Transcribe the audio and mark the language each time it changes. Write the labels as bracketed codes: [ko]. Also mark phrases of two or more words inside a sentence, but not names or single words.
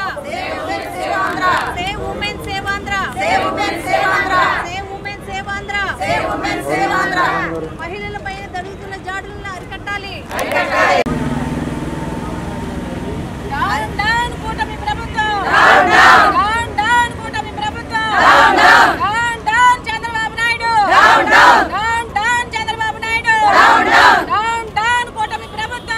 [en] Save women, save Andhra. Save women, save Andhra. Save women, save Andhra. Save women, save Andhra. Save women, save Andhra. [te] మహిళలపై జరుగుతున్న జాడులను అరికట్టాలి. [en] down down [te] కూటమి ప్రభుత్వం. [en] down down down [te] కూటమి ప్రభుత్వం. [en] down down [te] చంద్రబాబు నాయుడు. [en] down down [te] చంద్రబాబు నాయుడు. [en] down down [te] కూటమి ప్రభుత్వం.